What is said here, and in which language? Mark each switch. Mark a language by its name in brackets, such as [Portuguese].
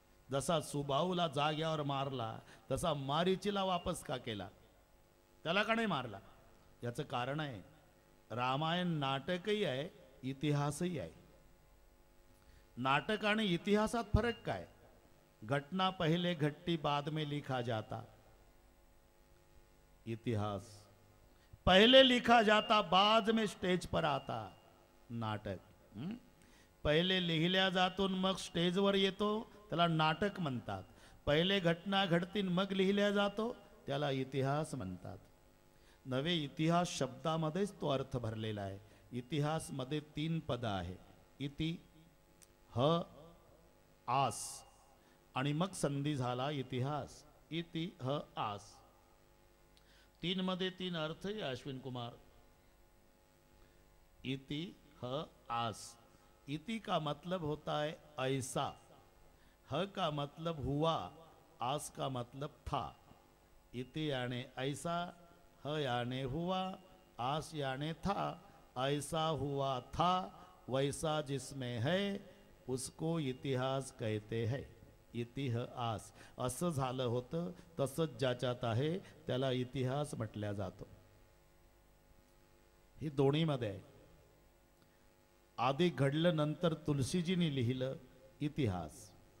[Marathi] जसा सुबाऊला जाग्यावर मारला तसा मारीचीला वापस का केला? त्याला का नाही मारला? याचं कारण आहे, रामायण नाटकही आहे इतिहासही आहे. नाटक आणि इतिहासात फरक काय? [Hindi] घटना पहले घटती बाद में लिखा जाता. इतिहास पहले लिखा जाता बाद में स्टेज पर आता. [Marathi] नाटक पहिले लिहिल्या जातून मग स्टेजवर येतो, त्याला नाटक म्हणतात. पहिले घटना घडतीन मग लिहिल्या जातो, त्याला इतिहास म्हणतात. नवे इतिहास शब्दामध्येच तो अर्थ भरलेला आहे. इतिहास मध्ये 3 पद आहे, इति, ह, आस आणि मग संधी झाला इतिहास. इति, ह, आस 3 मध्ये 3 अर्थ आहे अश्विन कुमार. इति, ह, आस. [Hindi] इति का मतलब होता है ऐसा, ह का मतलब हुआ, आस का मतलब था. इति याने ऐसा, ह याने हुआ, आस याने था। ऐसा हुआ था वैसा जिसमें है उसको इतिहास कहते हैं। [Marathi] इतिहास असं झालं होतं तसंच ज्याच्यात आहे त्याला इतिहास म्हटल्या जातो. ही दोन्हीमध्ये आहे. आधी घडलं नंतर तुलसीजींनी लिहिलं इतिहास.